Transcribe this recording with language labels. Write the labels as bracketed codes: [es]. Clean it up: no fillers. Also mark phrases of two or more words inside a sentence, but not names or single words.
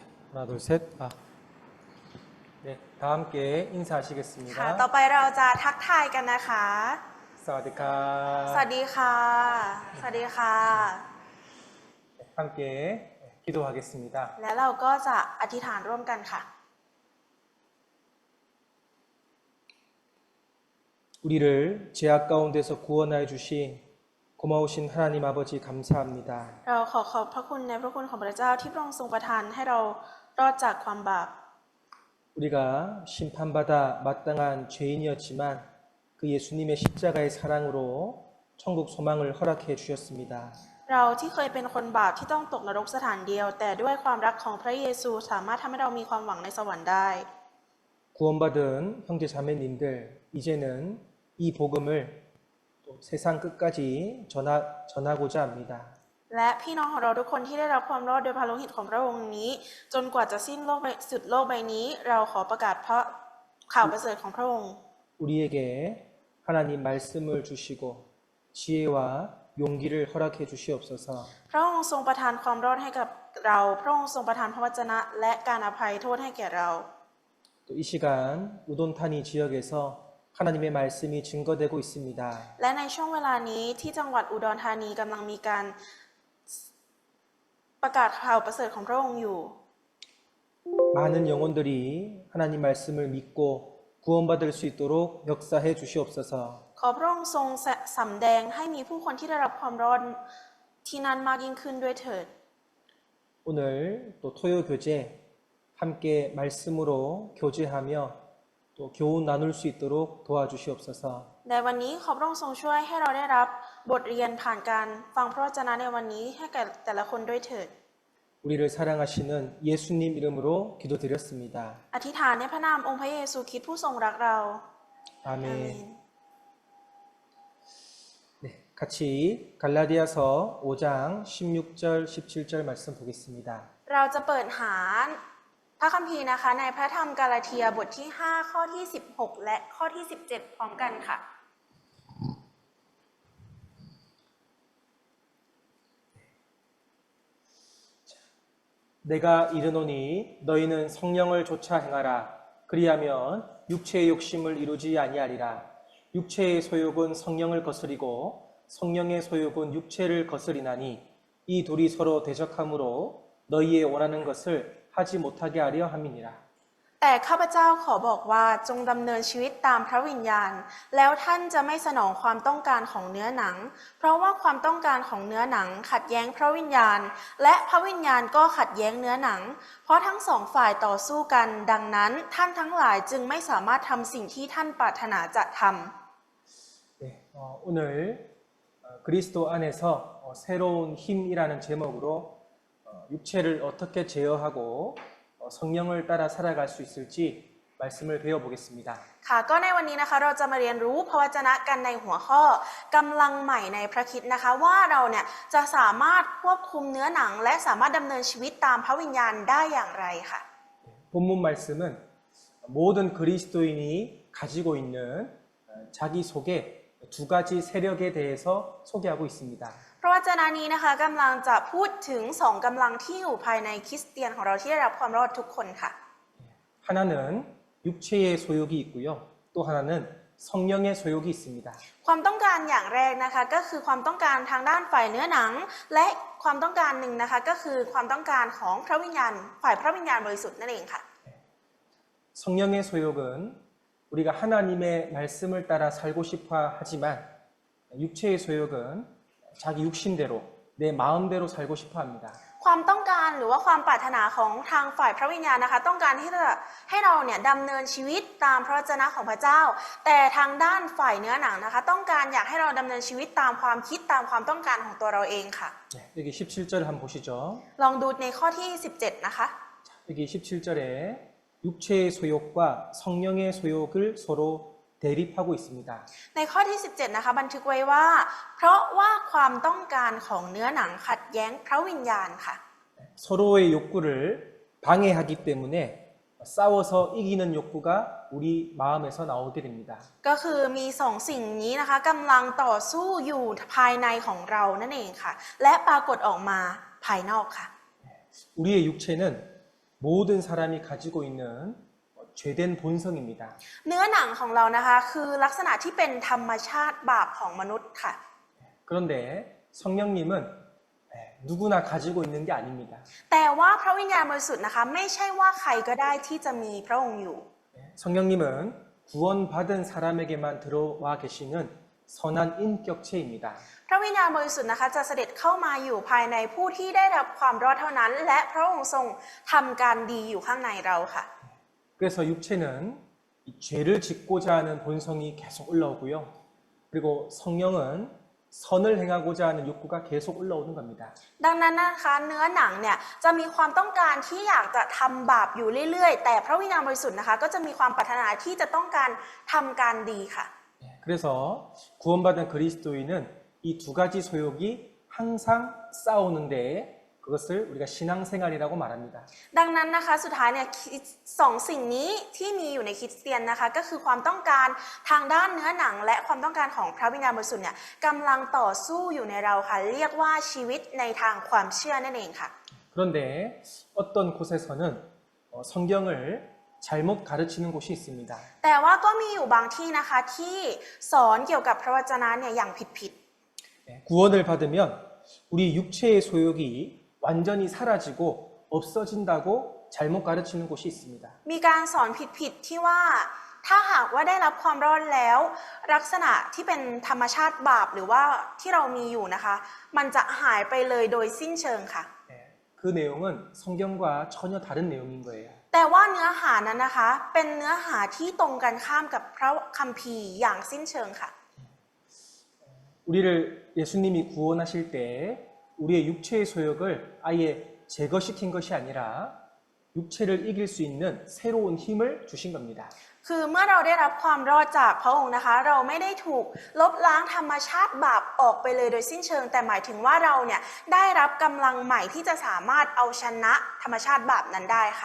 [ko] 하나, 둘, 셋. 네, 다 함께 [th] ค่ะ [ko] 인사하시겠습니다. [th] ต่อไปเราจะทักทายกันนะคะ สวัสดีค่ะ. สวัสดีค่ะ สวัสดีค่ะ [ko] 함께 기도하겠습니다. [th] และเราก็จะอธิษฐานร่วมกันค่ะ [ko] 우리를 죄악 가운데서 구원하여 주신 고마우신 하나님 아버지 감사합니다. [th] เราขอขอบพระคุณในพระคุณของพระเจ้าที่พระองค์ทรงประทานให้เรารอดจากความบาป [ko] 우리가 심판받아 마땅한 죄인이었지만 그 예수님의 십자가의 사랑으로 천국 소망을 허락해 주셨습니다. [th] เราที่เคยเป็นคนบาปที่ต้องตกนรกสถานเดียว แต่ด้วยความรักของพระเยซูสามารถทำให้เรามีความหวังในสวรรค์ได้ [ko] 구원받은 형제 자매님들 이제는 이 복음을 또 세상 끝까지 전하고자 합니다. [th] และพี่น้องของเราทุกคนที่ได้รับความรอดโดยพระโลหิตของพระองค์นี้ จนกว่าจะสิ้นโลกสุดโลกใบนี้ เราขอประกาศพระข่าวประเสริฐของพระองค์ [ko] 우리에게 하나님 말씀을 주시고 지혜와 용기를 허락해 주시옵소서. [th] พระองค์ทรงประทานความรอดให้กับเรา พระองค์ทรงประทานพระวจนะและการอภัยโทษให้แก่เรา [ko] 또 이 시간 우돈타니 지역에서 하나님의 말씀이 증거되고 있습니다. [th] และในช่วงเวลานี้ที่จังหวัดอุดรธานีกำลังมีการประกาศข่าวประเสริฐของพระองค์อยู่ [ko] 많은 영혼들이 하나님 말씀을 믿고 구원받을 수 있도록 역사해 주시옵소서. [th] ขอพระองค์ทรงสำแดงให้มีผู้คนที่ได้รับความรอดที่นั้นมากยิ่งขึ้นด้วยเถิด [ko] 오늘 또 토요 교제 함께 말씀으로 교제하며 또 교훈 나눌 수 있도록 도와주시옵소서. [th] ในวันนี้ขอพระองค์ทรงช่วยให้เราได้รับบทเรียนผ่านการฟังพระวจนะในวันนี้ให้แก่แต่ละคนด้วยเถิด [ko] 우리를 사랑하시는 예수님 이름으로 기도드렸습니다. [th] อธิษฐานในพระนามองค์พระเยซูคริสต์ผู้ทรงรักเรา อาเมน [ko] 아멘. 네, 같이 갈라디아서 5장 16절 17절 말씀 보겠습니다. [th] เราจะเปิดหาพระคัมภีร์นะคะในพระธรรมกาลาเทียบทที่5ข้อที่16และข้อที่17พร้อมกันค่ะ [ko] 내가 이르노니 너희는 성령을 좇아 행하라. 그리하면 육체의 욕심을 이루지 아니하리라. 육체의 소욕은 성령을 거스리고 성령의 소욕은 육체를 거스리나니 이 둘이 서로 대적함으로 너희의 원하는 것을 하지 못하게 하려 함이니라. [th] แต่ข้าพเจ้าขอบอกว่าจงดำเนินชีวิตตามพระวิญญาณ แล้วท่านจะไม่สนองความต้องการของเนื้อหนัง เพราะว่าความต้องการของเนื้อหนังขัดแย้งพระวิญญาณ และพระวิญญาณก็ขัดแย้งเนื้อหนัง เพราะทั้งสองฝ่ายต่อสู้กัน ดังนั้นท่านทั้งหลายจึงไม่สามารถทำสิ่งที่ท่านปรารถนาจะทำ [ko] 네, 오늘 그리스도 안에서 새로운 힘이라는 제목으로 육체를 어떻게 제어하고 성령을 따라 살아갈 수 있을지 말씀을 배워보겠습니다. [th] ค่ะก็ในวันนี้นะคะเราจะมาเรียนรู้พระวจนะกันในหัวข้อกำลังใหม่ในพระคริสต์นะคะว่าเราเนี่ยจะสามารถควบคุมเนื้อหนังและสามารถดำเนินชีวิตตามพระวิญญาณได้อย่างไรค่ะ [ko] 본문 말씀은 모든 그리스도인이 가지고 있는 자기 속에 두 가지 세력에 대해서 소개하고 있습니다. [th] พระวจนะนี้นะคะกำลังจะพูดถึงสองกำลังที่อยู่ภายในคริสเตียนของเราที่ได้รับความรอดทุกคนค่ะ [ko] 하나는 육체의 소욕이 있고요. 또 하나는 성령의 소욕이 있습니다. [th] ความต้องการอย่างแรกนะคะก็คือความต้องการทางด้านฝ่ายเนื้อหนัง และความต้องการหนึ่งนะคะก็คือความต้องการของพระวิญญาณฝ่ายพระวิญญาณบริสุทธิ์นั่นเองค่ะ [ko] 성령의 소욕은 우리가 하나님의 말씀을 따라 살고 싶어 하지만 육체의 소욕은 자기 육신대로 내 마음대로 살고 싶어 합니다. [th] ความต้องการหรือว่าความปรารถนาของทางฝ่ายพระวิญญาณนะคะต้องการที่จะให้เราเนี่ยดำเนินชีวิตตามพระวจนะของพระเจ้า แต่ทางด้านฝ่ายเนื้อหนังนะคะต้องการอยากให้เราดำเนินชีวิตตามความคิดตามความต้องการของตัวเราเองค่ะ [ko] 여기 17절 한번 보시죠. [th] ลองดูในข้อที่17นะคะ [ko] 여기 17절에 육체의 소욕과 성령의 소욕을 서로 대립하고 있습니다. [th] ในข้อที่17นะคะบันทึกไว้ว่า เพราะว่าความต้องการของเนื้อหนังขัดแย้งพระวิญญาณค่ะ [ko] 서로의 욕구를 방해하기 때문에 싸워서 이기는 욕구가 우리 마음에서 나오게 됩니다. [th] ก็คือมีสองสิ่งนี้นะคะกำลังต่อสู้อยู่ภายในของเรานั่นเองค่ะและปรากฏออกมาภายนอกค่ะ [ko] 우리의 육체는 모든 사람이 가지고 있는 죄된 본성입니다. [th] เนื้อหนังของเรานะคะคือลักษณะที่เป็นธรรมชาติบาปของมนุษย์ค่ะ [ko] 그런데 성령님은 누구나 가지고 있는 게 아닙니다. [th] แต่ว่าพระวิญญาณบริสุทธิ์นะคะไม่ใช่ว่าใครก็ได้ที่จะมีพระองค์อยู่ [ko] 성령님은 구원받은 사람에게만 들어와 계시는 선한 인격체입니다. [th] พระวิญญาณบริสุทธิ์นะคะจะเสด็จเข้ามาอยู่ภายในผู้ที่ได้รับความรอดเท่านั้น และพระองค์ทรงทำการดีอยู่ข้างในเราค่ะ [ko] 그래서 육체는 이 죄를 짓고자 하는 본성이 계속 올라오고요. 그리고 성령은 선을 행하고자 하는 욕구가 계속 올라오는 겁니다. [th] ดังนั้นนะคะเนื้อหนังเนี่ยจะมีความต้องการที่อยากจะทำบาปอยู่เรื่อยๆแต่พระวิญญาณบริสุทธิ์นะคะก็จะมีความปรารถนาที่จะต้องการทำการดีค่ะ [ko] 그래서 구원받은 그리스도인은 이 두 가지 소욕이 항상 싸우는데 그것을 우리가 신앙생활이라고 말합니다. [th] ดังนั้นนะคะสุดท้ายเนี่ยสองสิ่งนี้ที่มีอยู่ในคริสเตียนนะคะก็คือความต้องการทางด้านเนื้อหนังและความต้องการของพระวิญญาณบริสุทธิ์เนี่ยกำลังต่อสู้อยู่ในเราค่ะเรียกว่าชีวิตในทางความเชื่อนั่นเองค่ะ [ko] 그런데 어떤 곳에서는 성경을 잘못 가르치는 곳이 있습니다. [th] แต่ว่าก็มีอยู่บางที่นะคะที่สอนเกี่ยวกับพระวจนะเนี่ยอย่างผิด [ko] 구원을 받으면 우리 육체의 소욕이 완전히 사라지고 없어진다고 잘못 가르치는 곳이 있습니다. [th] ๆมีการสอนผิดๆที่ว่าถ้าหากว่าได้รับความรอดแล้วลักษณะที่เป็นธรรมชาติบาปหรือว่าที่เรามีอยู่นะคะมันจะหายไปเลยโดยสิ้นเชิงค่ะ [ko] 그 내용은 성경과 전혀 다른 내용인 거예요. [th] แต่ว่าเนื้อหานั้นนะคะเป็นเนื้อหาที่ตรงกันข้ามกับพระคัมภีร์อย่างสิ้นเชิงค่ะ [ko] 우리를 예수님이 구원하실 때 우리의 육체의 소욕을 아예 제거시킨 것이 아니라 육체를 이길 수 있는 새로운 힘을 주신 겁니다. [th] คือเมื่อเราได้รับความรอดจากพระองค์นะคะเราไม่ได้ถูกลบล้างธรรมชาติบาปออกไปเลยโดยสิ้นเชิงแต่หมายถึงว่าเราเนี่ยได้รับกำลังใหม่ที่จะสามารถเอาชนะธรรมชาติบาปนั้นได้ค่ะ